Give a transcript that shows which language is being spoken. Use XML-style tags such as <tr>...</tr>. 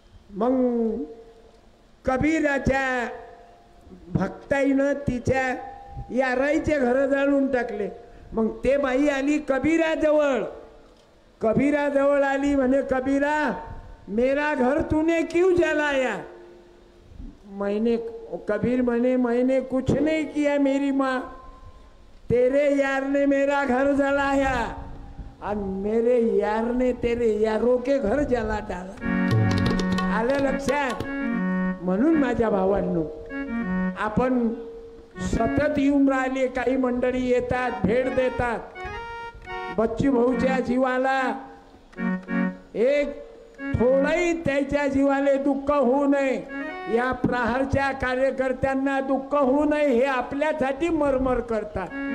<mr>मग कबीराच्या भक्ताईनं तिच्या याराईचे घर जाळून टाकले. मग ते बाई आली कबीराजवळ. कबीराजवळ आली म्हणे,</mr> <hi>कबीरा मेरा घर तूने क्यों जलाया? मैंने, कबीर म्हणे मैंने कुछ नहीं किया मेरी माँ, तेरे यार ने मेरा घर जलाया और मेरे यार ने तेरे यारों के घर जला डाला.</hi> <mr>आलं लक्षात? म्हणून माझ्या भावांनो, आपण सतत येऊन राहिले. काही मंडळी येतात, भेट देतात. बच्चू भाऊच्या जीवाला एक थोडंही त्याच्या जीवाले दुःख होऊ नये, या प्रहारच्या कार्यकर्त्यांना दुःख होऊ नये हे आपल्यासाठी मरमर करतात.</mr>